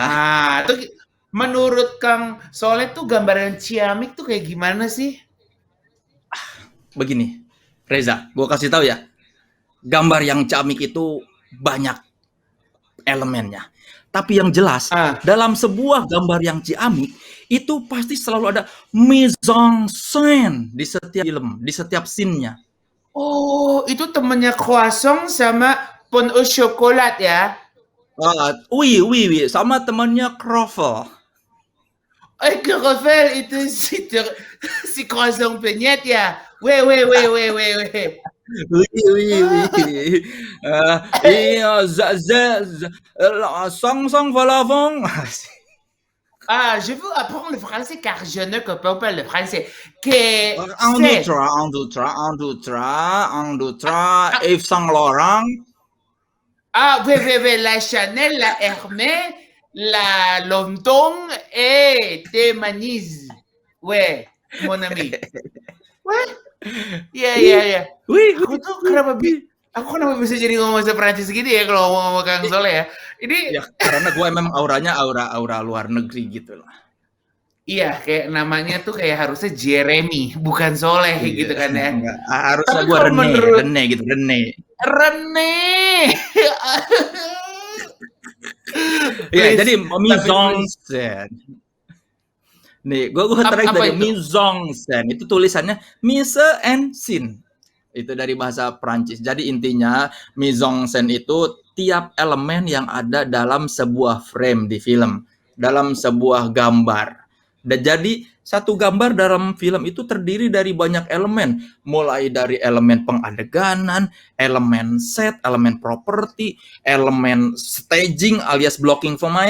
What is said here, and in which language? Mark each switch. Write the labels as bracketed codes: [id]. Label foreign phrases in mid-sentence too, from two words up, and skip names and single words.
[id] Nah, itu menurut Kang Soleh tuh gambaran Ciamik tuh kayak gimana sih? Begini, Reza, gue kasih tahu ya. Gambar yang Ciamik itu banyak elemennya. Tapi yang jelas, dalam sebuah gambar yang ciamik, itu pasti selalu ada [fr] mise en scène [id] di setiap film, di setiap scene-nya. Oh, itu temennya Croissant sama [fr] Pain au Chocolat [id] ya? [fr] Oui, [id] sama temannya Croffle. Croffle itu si Croissant Penyet ya? Weh. [fr] Oui. Sang valavong. Je veux apprendre le français car je ne comprends pas le français. Que Un, deux, trois, Yves Saint Laurent. Oui, la Chanel, la Hermès, La lontong et [id] te manis. [fr] Ouais, mon ami. [en] What? [id] Iya. Aku kenapa bisa jadi ngomong bahasa Prancis gini ya kalau ngomong sama Kang Soleh ya? Ini Ya karena gue emang auranya aura luar negeri gitu lah. iya, kayak namanya tuh kayak harusnya Jeremy, bukan Soleh gitu kan ya. Enggak, harusnya Tapi gue kalau menurut Rene gitu, Rene. Ya, [en] Please, [id] jadi tapi [fr] mise en [en] please. [fr] scène. [id] Nih, gue terakhir Apa dari itu? [fr] mise en scène. [id] Itu tulisannya [fr] mise en scène. [id] Itu dari bahasa Prancis. Jadi intinya [fr] mise en scène [id] itu tiap elemen yang ada dalam sebuah frame di film, dalam sebuah gambar. Dan jadi satu gambar dalam film itu terdiri dari banyak elemen, mulai dari elemen pengadeganan, elemen set, elemen properti, elemen staging alias blocking pemain.